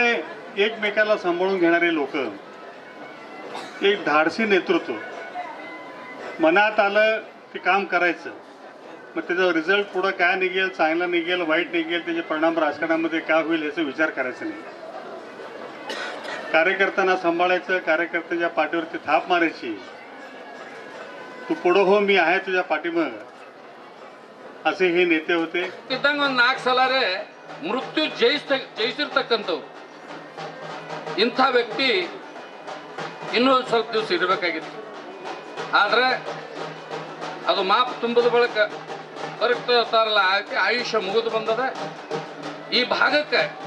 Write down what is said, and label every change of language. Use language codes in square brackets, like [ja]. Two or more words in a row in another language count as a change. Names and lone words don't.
[mr] एकमेकाला सांभाळून घेणारे लोक एक धाडसी नेतृत्व मनात आलं ते काम करायचं मग त्याचा रिझल्ट पुढं काय निघेल चांगला निघेल वाईट निघेल त्याचे परिणाम राजकारणामध्ये काय होईल याचा विचार करायचा नाही कार्यकर्त्यांना सांभाळायचं कार्यकर्त्याच्या पाठीवरती थाप मारायची तू पुढं हो मी आहे तुझ्या पाठीमाग असे हे नेते होते [kn] ಇದ್ದಂಗ ಒಂದು 4 ಸಲರೆ ಮೃತ್ಯು ಜಯಿಸಿರ್ತಕ್ಕಂಥವ್ರು ಇಂಥ ವ್ಯಕ್ತಿ ಇನ್ನೂ ಸ್ವಲ್ಪ ದಿವಸ ಇರಬೇಕಾಗಿತ್ತು ಆದ್ರೆ ಅದು ಮಾಪ್ ತುಂಬದ ಬಳಿಕ ಬರುತ್ತಾರಲ್ಲ ಆಯುಷ್ಯ ಮುಗಿದು ಬಂದದ ಈ ಭಾಗಕ್ಕೆ